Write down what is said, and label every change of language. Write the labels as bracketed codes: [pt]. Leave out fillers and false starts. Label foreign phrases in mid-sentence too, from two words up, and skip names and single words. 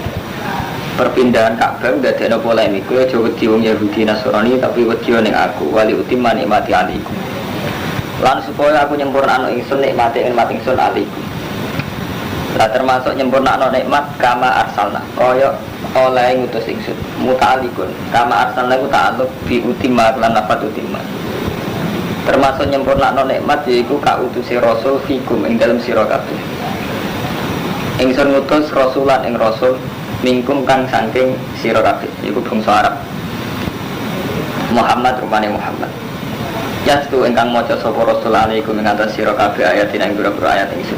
[jv] Perpindahan Ka'bah ndadekno polemik. Kowe aja wedi wong Yahudi Nasrani tapi wedi ning aku [ar] ولأتم نعمتي عليكم. [jv] Lan supaya aku nyempurnakno ingsun nikmate ingsun 'alaikum. Lah termasuk nyempurnakno nikmat [ar] كما أرسلنا. [jv] Kaya oleh ngutus ingsun muta'alliqun. [ar] كما أرسلنا [jv] ku [ar] تعلق بأتم [jv] lan lafat utimma. Termasuk nyempurnakno nikmat yaiku kautusi rasul fikum ing dalem sira kabeh. Ingsun ngutus rasulan ing rasul mingkum kang saking sira kabeh iku bangsa Arab. Muhammad rupane Muhammad. Yastu ingkang maca sapa rasul alaikum ing atas sira kabeh ayat ing pira-pira ayat ingsun.